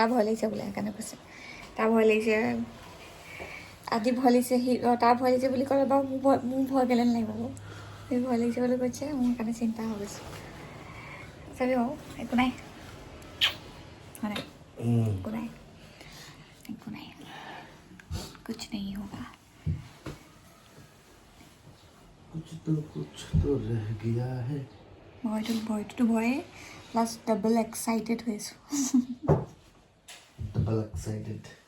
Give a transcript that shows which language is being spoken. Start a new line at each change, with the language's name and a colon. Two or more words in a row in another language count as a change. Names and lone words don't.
Assamese: তাৰ ভয় লাগিছে বোলে সেইকাৰণে কৈছে তাৰ ভয় লাগিছে আদি ভয় লাগিছে সি তাৰ ভয় লাগিছে বুলি ক'লে বাৰু মোৰ ভয় কেলৈ নালাগিব বাৰু সি ভয় লাগিছে বুলি কৈছে মোৰ কাৰণে চিন্তা হৈ গৈছে চাবি বাৰু একো নাই হয় নাই একো নাই একো নাই
Hindi: कुछ नहीं होगा कुछ तो रह गया है
Assamese: ভয়টোতো ভয়ে
English: plus double excited
Assamese: হৈছোঁ
English: double excited